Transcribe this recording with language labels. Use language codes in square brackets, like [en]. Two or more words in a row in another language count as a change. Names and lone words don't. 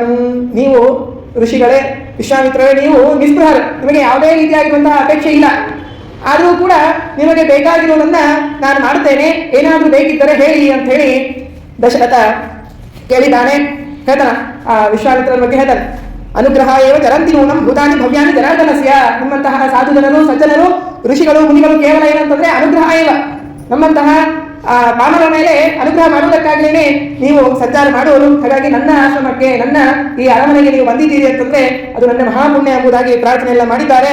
[kn] ನೀವು ಋಷಿಗಳೇ, ವಿಶ್ವಾಮಿತ್ರರೇ, ನೀವು ನಿಸ್ಪೃಹರು, ನಿಮಗೆ ಯಾವುದೇ ರೀತಿಯಾಗಿರುವಂತಹ ಅಪೇಕ್ಷೆ ಇಲ್ಲ. ಆದರೂ ಕೂಡ ನಿಮಗೆ ಬೇಕಾಗಿರುವುದನ್ನ ನಾನು ಮಾಡುತ್ತೇನೆ, ಏನಾದರೂ ಬೇಕಿದ್ದರೆ ಹೇಳಿ ಅಂತ ಹೇಳಿ ದಶರಥ ಕೇಳಿದ್ದಾನೆ. ಹೇಳ್ತಾನ ಆ ವಿಶ್ವಾಮಿತ್ರರ ಬಗ್ಗೆ ಹೇಳ್ತಾನೆ, [sa] ಅನುಗ್ರಹ ಏವ ಚರಂತಿ ನೂನಂ ಭೂತಾನಿ ಭವ್ಯಾನಿ ಜನಾರ್ದನಸ್ಯ. [kn] ನಿಮ್ಮಂತಹ ಸಾಧು ಜನರು, ಸಜ್ಜನರು, ಋಷಿಗಳು, ಮುನಿಗಳು ಕೇವಲ ಏನಂತಂದ್ರೆ [sa] ಅನುಗ್ರಹ ಏವ, [kn] ನಮ್ಮಂತಹ ಆ ಮಾನವರ ಮೇಲೆ ಅನುಗ್ರಹ ಮಾಡುವುದಕ್ಕಾಗಲೇ ನೀವು ಸಂಚಾರ ಮಾಡುವರು. ಹಾಗಾಗಿ ನನ್ನ ಆಶ್ರಮಕ್ಕೆ, ನನ್ನ ಈ ಅರಮನೆಗೆ ನೀವು ಬಂದಿದ್ದೀರಿ ಅಂತಂದ್ರೆ ಅದು ನನ್ನ ಮಹಾಪುಣ್ಯ ಎಂಬುದಾಗಿ ಪ್ರಾರ್ಥನೆ ಎಲ್ಲ ಮಾಡಿದ್ದಾರೆ.